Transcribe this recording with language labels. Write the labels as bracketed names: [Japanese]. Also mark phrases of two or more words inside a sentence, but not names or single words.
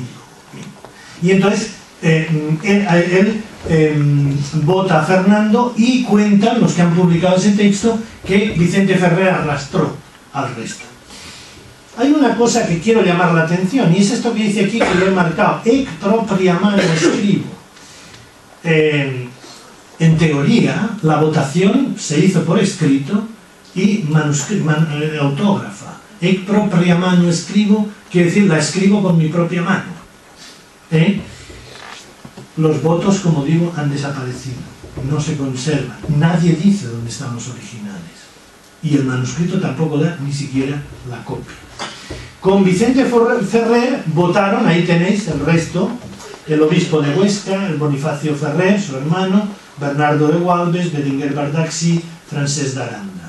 [Spanish] Y entonces él vota a Fernando, y cuentan los que han publicado ese texto que Vicente Ferrer arrastró al resto. Hay una cosa que quiero llamar la atención, y es esto que dice aquí, que lo he marcado: [Latin] ec propria mano scribo. [Spanish] En teoría, la votación se hizo por escrito y autógrafa. [Latin] Ec propria mano scribo [Spanish] quiere decir la escribo con mi propia mano. Los votos, como digo, han desaparecido, no se conservan. Nadie dice dónde están los originales. y el manuscrito tampoco da ni siquiera la copia. Con Vicente Ferrer votaron, ahí tenéis el resto, el obispo de Huesca, el Bonifacio Ferrer, su hermano, Bernardo de Gualbes, Berenguer Bardaxi, Francesc de Aranda.